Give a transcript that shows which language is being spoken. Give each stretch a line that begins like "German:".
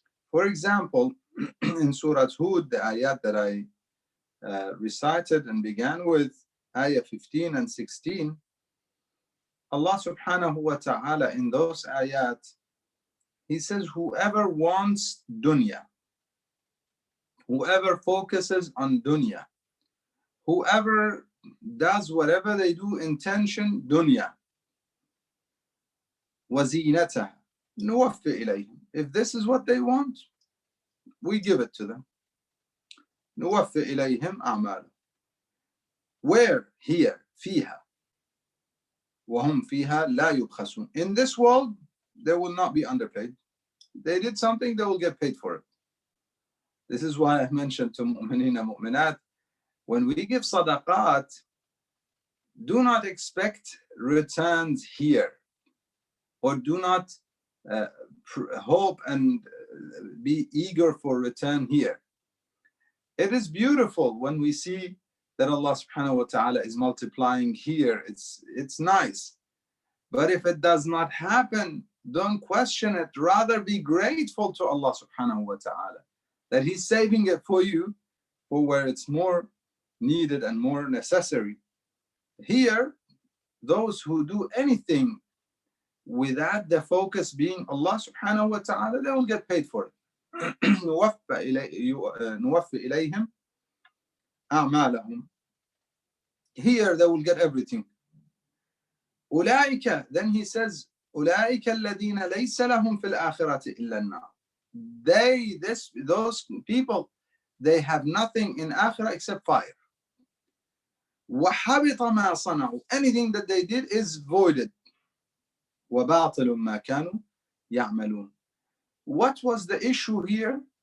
English: For example, in Surah Hud, the ayat that I recited and began with, ayah 15 and 16, Allah subhanahu wa ta'ala in those ayat, he says, whoever wants dunya, whoever focuses on dunya, whoever does whatever they do, intention dunya,
Arabic: وَزِينَتَهَا نُوَفِّ إِلَيْهِمْ.
English: If this is what they want, we give it to them.
Arabic: نُوَفِّ إِلَيْهِمْ أَعْمَالًا.
English: Where? Here,
Arabic: فِيهَا وَهُمْ فِيهَا لَا يُبْخَسُونَ.
English: In this world, they will not be underpaid. They did something, they will get paid for it. This is why I mentioned to mu'mineen and mu'minat, when we give sadaqat, do not expect returns here, or do not hope and be eager for return here. It is beautiful when we see that Allah subhanahu wa ta'ala is multiplying here. It's nice. But if it does not happen, don't question it. Rather be grateful to Allah subhanahu wa ta'ala that He's saving it for you for where it's more needed and more necessary. Here, those who do anything without the focus being Allah subhanahu wa ta'ala, they will get paid for it.
Arabic: نُوَفِّ إِلَيْهِمْ أَعْمَالَهُمْ.
English: Here they will get everything.
Arabic: أُولَٰئِكَ,
English: then he says,
Arabic: أُولَٰئِكَ الَّذِينَ لَيْسَ لَهُمْ فِي الْآخِرَةِ إِلَّا النَّارِ.
English: Those people, they have nothing in akhirah except fire.
Arabic: وَحَبِطَ مَا صَنَعُوا.
English: Anything that they did is voided.
Arabic: وَبَاطِلٌ مَا كَانُوا يَعْمَلُونَ.
English: What was the issue here?